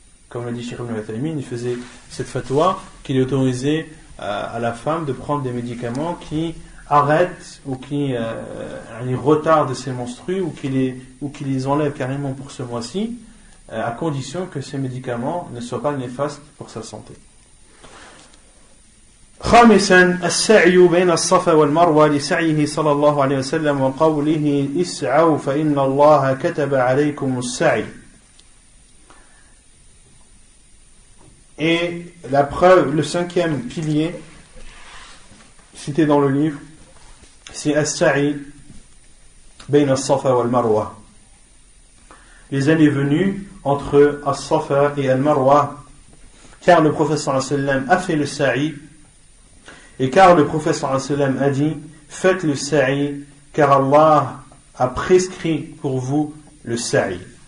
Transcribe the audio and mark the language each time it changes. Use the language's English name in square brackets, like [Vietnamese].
[French] Comme l'a dit Cheikh Ibn Uthaymin, il faisait cette fatwa qu'il est autorisé à la femme de prendre des médicaments qui arrêtent ou qui retardent ses menstrues ou qui les enlèvent carrément pour ce mois-ci, à condition que ces médicaments ne soient pas néfastes pour sa santé. [Arabic] خامسا السعي بين الصفا والمروة لسعيه صلى الله عليه وسلم وقوله اسعوا فإن الله كتب عليكم السعي. [French] Et la preuve, le 5e pilier cité dans le livre, c'est As-Sa'i bayna as-Safa wal Marwa. Les allées venues entre As-Safa et Al-Marwa, car le prophète sallallahu alayhi wa sallam a fait le Sa'i, et car le prophète sallallahu alayhi wa sallam a dit, faites le Sa'i, car Allah a prescrit pour vous le Sa'i.